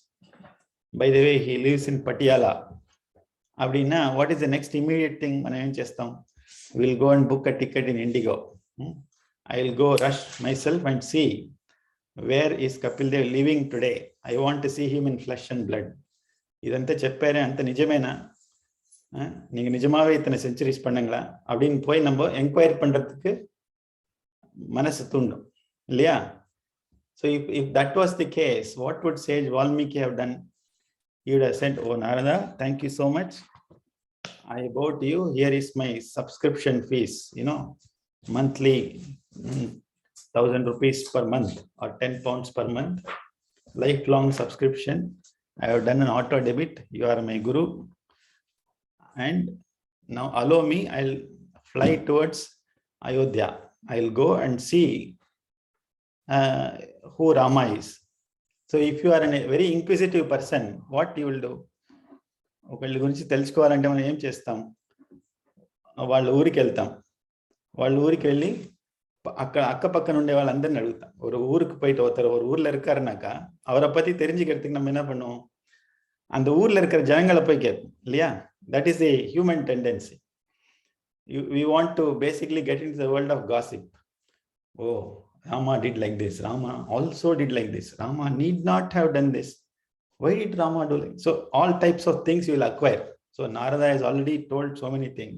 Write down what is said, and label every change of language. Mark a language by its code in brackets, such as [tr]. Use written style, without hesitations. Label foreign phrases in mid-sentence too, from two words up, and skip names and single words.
[en] By the way, he lives in Patiala. Abdina, what is the next immediate thing? We'll go and book a ticket in Indigo. I'll go rush myself and see where is Kapil Dev living today. I want to see him in flesh and blood. [te] ఇదంతా చెప్పారంట నిజమేనా [ta] நீங்க நிஜமாவே இத்தனை செஞ்சுரிஸ் பண்ணுங்களா அப்படின்னு போய் நம்ம என்கொயரி பண்றதுக்கு மனசு தூண்டும் இல்லையா? [en] So if that was the case, what would sage Valmiki have done? He would have said, oh Narada, thank you so much, I bow to you, here is my subscription fees, monthly 1,000 rupees per month or 10 pounds per month, lifelong subscription. I have done an auto debit. You are my guru. And now allow me, I'll fly towards Ayodhya. I'll go and see who Rama is. So if you are a very inquisitive person, what you will do? [te] ఒకళ్ళ గురించి తెలుసుకోవాలంటే మనం ఏం చేస్తాం? వాళ్ళ ఊరికి వెళ్తాం. వాళ్ళ ఊరికి వెళ్ళి [ta] அக்க அக்கப்பக்கம் [te] ఉండే వాళ్ళందరిని அழுகுతాம். [ta] ஒரு ஊருக்கு போயிட்டு ஒருத்தர் ஒரு ஊர்ல இருக்காருனாக்கா அவரை பத்தி தெரிஞ்சுக்கிறதுக்கு நம்ம என்ன பண்ணுவோம்? அந்த ஊர்ல இருக்கிற ஜனங்களை போய் கேட்போம் இல்லையா? [en] That is the human tendency. We want to basically get into the world of gossip. Oh, Rama did like this. Rama also did like this. Rama need not have done this. Why did Rama do like? So all types of things you will acquire. So Narada has already told so many things.